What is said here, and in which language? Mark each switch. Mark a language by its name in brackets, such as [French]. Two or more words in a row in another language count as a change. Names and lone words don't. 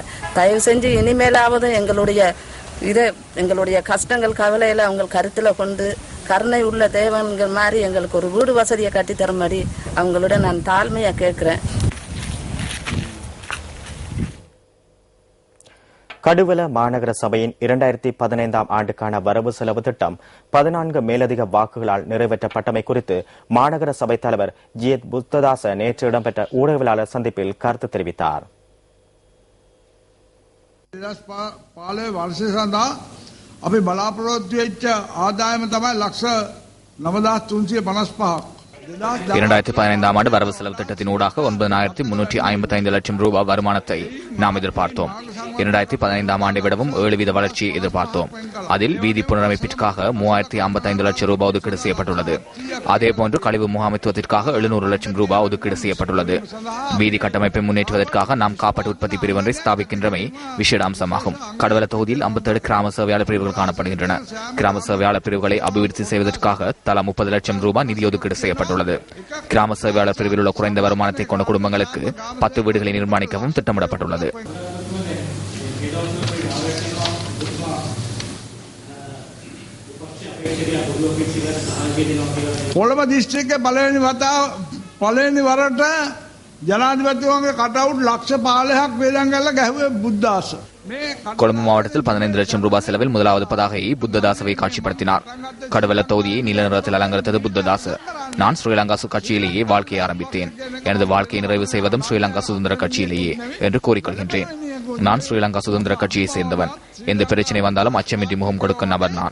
[Tamil] தயவு செஞ்சு இனிமேலாவது எங்களுடைய கஷ்டங்கள் கவலையில அவங்க கருத்துல கொண்டு கருணை உள்ள தேவன்கள் மாதிரி எங்களுக்கு ஒரு வீடு வசதியை கட்டித்தர மாதிரி அவங்களோட நான் தாழ்மையா கேட்கிறேன். கடுவல மாநகர சபையின் 2015 ஆண்டுக்கான வரவு செலவு திட்டம் 14 மேலதிக வாக்குகளால் நிறைவேற்றப்பட்டமை குறித்து மாநகர சபை தலைவர் ஜிஎத் புத்ததாச நேற்று இடம்பெற்ற ஊடகவியலாளர் சந்திப்பில் கருத்து தெரிவித்தார். [Sinhala] අපි බලාපොරොත්තු වෙච්ච ආදායම තමයි ලක්ෂ 9355ක්. [Tamil] 2015 ஆண்டு வரவு செலவு திட்டத்தின் ஊடாக 9355 லட்சம் ரூபாய் வருமானத்தை நாம் எதிர்பார்த்தோம். 2015 ஆண்டை விடவும் 7% வளர்ச்சியை எதிர்பார்த்தோம். அதில் வீதி புனரமைப்பிற்காக 3055 லட்சம் ரூபாய் ஒதுக்கீடு செய்யப்பட்டுள்ளது. அதேபோன்று கழிவு முகாமைத்துவத்திற்காக 700 லட்சம் ரூபாய் ஒதுக்கீடு செய்யப்பட்டுள்ளது. வீதி கட்டமைப்பை முன்னேற்றுவதற்காக நாம் காப்பீட்டு உற்பத்தி பிரிவொன்றை ஸ்தாபிக்கின்றமை விசேட அம்சமாகும். கடவல தொகுதியில் 57 கிராம சேவையாளர் பிரிவுகள் காணப்படுகின்றன. கிராம சேவையாளர் பிரிவுகளை அபிவிருத்தி செய்வதற்காக தலா 30 லட்சம் ரூபாய் நிதி ஒதுக்கீடு செய்யப்பட்டுள்ளது. கிராம சேவையாளர் பிரிவில் உள்ள குறைந்த வருமானத்தை கொண்ட குடும்பங்களுக்கு 10 வீடுகளை நிர்மாணிக்கவும் திட்டமிடப்பட்டுள்ளது. [Sinhala] කොළඹ දිස්ත්‍රික්කයේ පළවෙනි වරට ජනාධිපතිතුමාගේ කටවුට් ලක්ෂ 15ක් වේදන් කරලා ගැහුවේ බුද්ධාස. [Tamil] கொழும்பு மாவட்டத்தில் 15 லட்சம் ரூபாய் செலவில் முதலாவது பதாகையை புத்ததாசவை காட்சிப்படுத்தினார். கடவல தொகுதியை நீல நிறத்தில் அலங்கரித்தது புத்ததாச. நான் ஸ்ரீலங்கா கட்சியிலேயே வாழ்க்கையை ஆரம்பித்தேன். எனது வாழ்க்கையை நிறைவு செய்வதும் ஸ்ரீலங்கா சுதந்திர கட்சியிலேயே என்று கூறிக்கொள்கின்றேன். நான் ஸ்ரீலங்கா சுதந்திர கட்சியை சேர்ந்தவன். எந்த பிரச்சனை வந்தாலும் அச்சமின்றி முகம் கொடுக்கும் நபர் நான்.